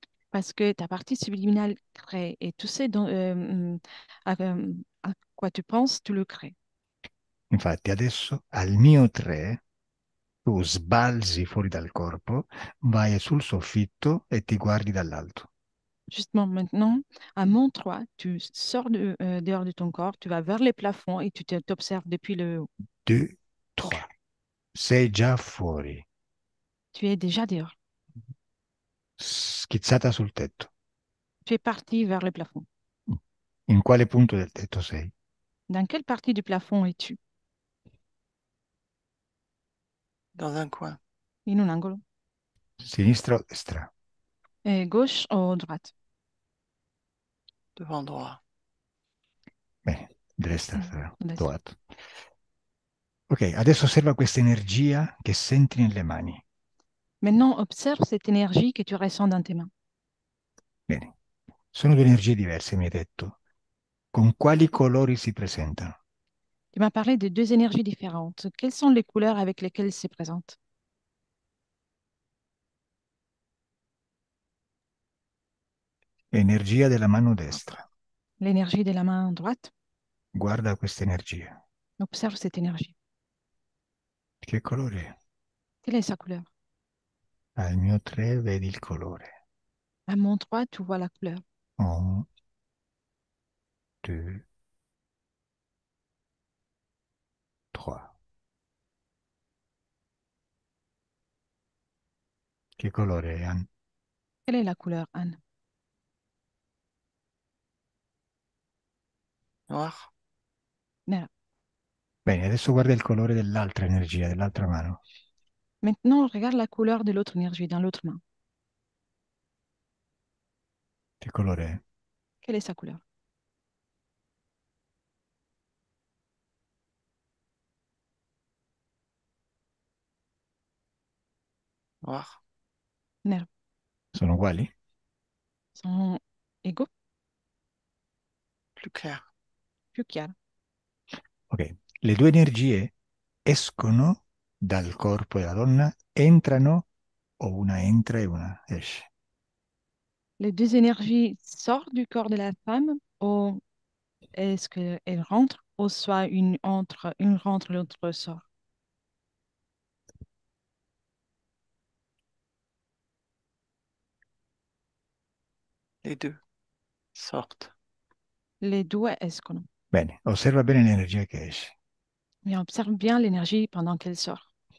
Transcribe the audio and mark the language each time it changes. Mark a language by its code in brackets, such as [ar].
[fr] Parce que ta partie subliminale crée et tu sais à quoi tu penses, tu le crées. [it] Infatti adesso al mio 3 tu sbalzi fuori dal corpo, vai sul soffitto e ti guardi dall'alto. [fr] Justement, maintenant, à mon 3, tu sors dehors de ton corps, tu vas vers les plafonds et tu t'observes depuis le haut. [it] 2, 3. Sei già fuori, [fr] Tu es déjà dehors. [it] schizzata sul tetto. [fr] Tu es parti vers le plafond. [it] In quale punto del tetto sei? [fr] Dans quelle partie du plafond es-tu? Dans un coin, [it] In un angolo. Sinistra o destra? [fr] Gauche ou droite? devant droit. [it] Bene, destra, Mm, destra. trovato. Ok, adesso osserva questa energia che senti nelle mani. [fr] Maintenant, observe cette énergie que tu ressens dans tes mains. [it] Bene, sono due energie diverse, mi hai detto. Con quali colori si presentano? [fr] Tu m'as parlé de deux énergies différentes. Quelles sont les couleurs avec lesquelles elles se présentent? [it] Energia della mano destra. [fr] L'énergie de la main droite. [it] Guarda questa energia. [fr] Observe cette énergie. [it] Che colore è? [fr] Quelle est sa couleur? [it] Al mio 3 vedi il colore. [fr] À mon 3, tu vois la couleur. [it] 1, 2, 3. Che colore è, Ann? [fr] Quelle est la couleur, Anne? Noir, [it] Nera. Bene, adesso guarda il colore dell'altra energia, dell'altra mano. [fr] Maintenant, regarde la couleur de l'autre énergie dans l'autre main. [it] Che colore è? [fr] Quelle est sa couleur? noir, [it] Nera. Sono uguali? [fr] Sont égaux, plus clair. [it] plus chiaro. Ok, le due energie escono dal corpo della donna, entrano o una entra e una esce. [fr] Les deux énergies sortent du corps de la femme ou est-ce qu'elles rentrent ou soit une rentre, l'autre sort? Les deux sortent. Les deux escono. [it] Bene, osserva bene l'energia che esce. [fr] Mais observe bien l'énergie pendant qu'elle sort.